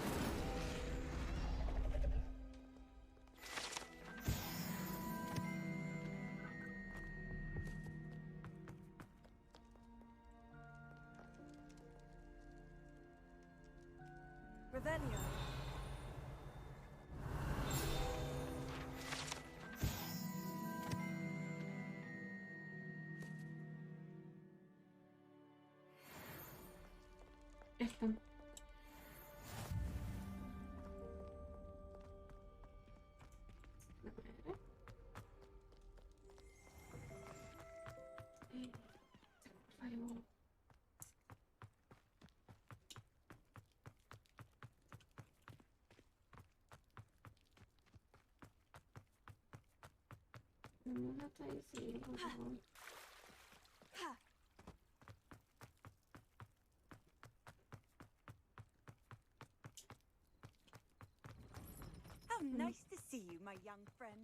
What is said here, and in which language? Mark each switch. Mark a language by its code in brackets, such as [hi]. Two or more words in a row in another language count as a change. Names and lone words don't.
[hu] Revelio. Értem. Nem erre. Kurva jó. Nem lehet a izé, van. [en] How nice to see you, my young friend.